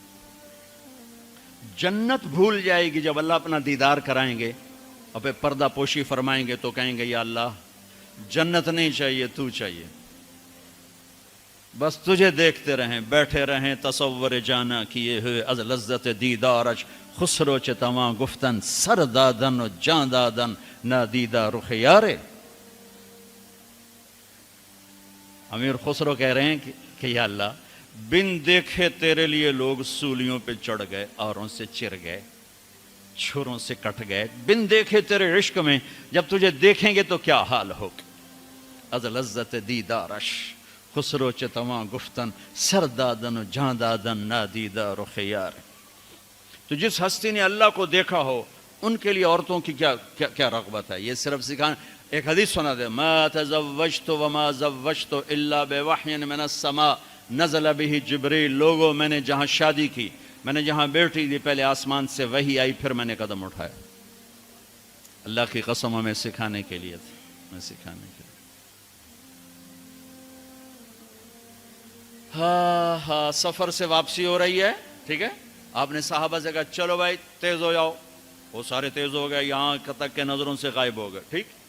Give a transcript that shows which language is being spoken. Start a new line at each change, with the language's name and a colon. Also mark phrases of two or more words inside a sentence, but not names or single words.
Urdu: جنت بھول جائے گی جب اللہ اپنا دیدار کرائیں گے اور پھر پردہ پوشی فرمائیں گے تو کہیں گے یا اللہ جنت نہیں چاہیے، تو چاہیے، بس تجھے دیکھتے رہیں، بیٹھے رہیں تصور جانا کیے ہوئے
Persian: از لذت دیدارش، خسرو چ تواں گفتن سر دادن و جان دادن نہ دیدہ رخ یارے.
Urdu: امیر خسرو کہہ رہے ہیں کہ یا اللہ بن دیکھے تیرے لیے لوگ سولیوں پہ چڑھ گئے، آروں سے چر گئے، چھروں سے کٹ گئے. بن دیکھے تیرے عشق میں جب تجھے دیکھیں گے تو کیا حال ہوگا.
Persian: از لذت دیدارش خسرو چ تواں گفتن سر دادن و جان دادن نہ دیدہ رخ یار.
Urdu: تو جس ہستی نے اللہ کو دیکھا ہو ان کے لیے عورتوں کی کیا رغبت ہے. یہ صرف سکھانا. ایک حدیث سنا دے،
Arabic: ما تزوجت وما زوجت الا بوحی من السماء نزل به جبریل.
Urdu: لوگوں میں نے جہاں شادی کی، میں نے جہاں بیٹی دی، پہلے آسمان سے وحی آئی، پھر میں نے قدم اٹھایا. اللہ کی قسم ہمیں سکھانے کے لیے تھے، ہمیں سکھانے کے لیے۔ ہاں سفر سے واپسی ہو رہی ہے، ٹھیک ہے، آپ نے صحابہ سے کہا چلو بھائی تیز ہو جاؤ، وہ سارے تیز ہو گئے، یہاں تک کے نظروں سے غائب ہو گئے، ٹھیک۔